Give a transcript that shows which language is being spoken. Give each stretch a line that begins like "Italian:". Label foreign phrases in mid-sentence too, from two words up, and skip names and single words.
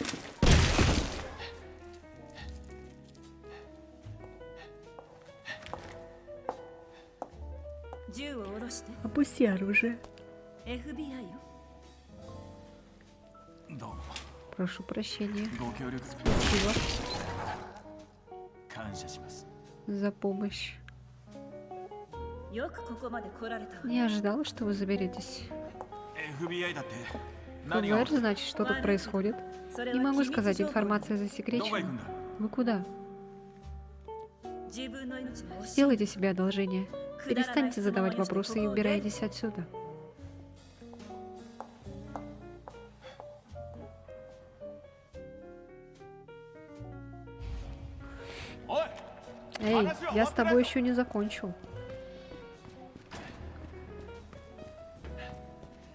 Japanese: 銃を下ろして
Russian: Опусти оружие.
Japanese: FBI よどうも
Russian: Прошу прощения.
Japanese: ご協力
Russian: Спасибо
Japanese: 感謝します
Russian: за помощь.
Japanese: よくここまで来られたわ
Russian: Не ожидала, что вы заберетесь.
Japanese: FBI だって何が
Russian: ФБР, значит, что тут происходит?
Japanese: それ
Russian: Не
Japanese: は
Russian: могу
Japanese: 機密
Russian: сказать,
Japanese: 情報
Russian: информация
Japanese: どこへ行く
Russian: засекречена.
Japanese: んだ
Russian: Вы куда?
Japanese: 自分の命が惜しい
Russian: Сделайте себе одолжение.
Japanese: くだらない
Russian: Перестаньте задавать
Japanese: 質問をして
Russian: вопросы и
Japanese: ここを出る
Russian: убирайтесь отсюда. Ой! Эй, я с тобой еще не закончил.